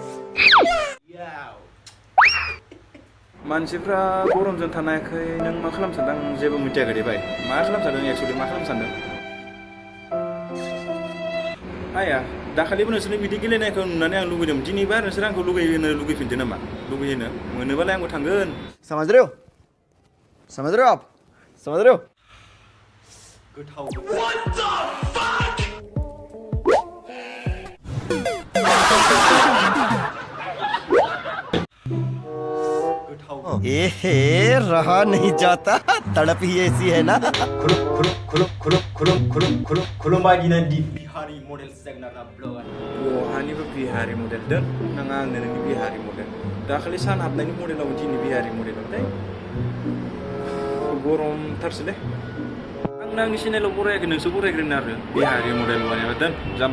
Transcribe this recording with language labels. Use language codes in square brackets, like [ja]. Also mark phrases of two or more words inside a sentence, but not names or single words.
[brx] मानसिफ्रा गरमजों थानायखाय नों मा खालाम सानदों आं जेबो मिथियाखै दे भाई मा खालाम सानदों एक्सुलि मा खालाम सानदों आया दाखालिबो नोंसोरनि बिदि गेलेनायखौ नुनानै आं लुगैदोंमोन दिनैबा नोंसोर आंखौ लुगैफिनदों नामा लुगैहोनो मोनोबालाय आंबो थांगोन [hi] समझ रहे हो आप समझ रहे हो [brx] गोथाव [hi] एहे रहा नहीं जाता तड़प ही ऐसी है ना [brx] खुलुमबाय दिनै बिहारि मडेल सेगनारा ब्लगार बहानिबो बिहारि मडेल दोन नाङा आंनो नोंनि बिहारि मडेल दाखालि सान हाबनायनि मडेलाव दिनै बिहारि मडेलाव दे गरमथारसै आंनो आंनि चेनेलाव बरायाखै नोंसो बरायग्रोनो आरो बिहारि मडेल बानायबा दोन जाम्बा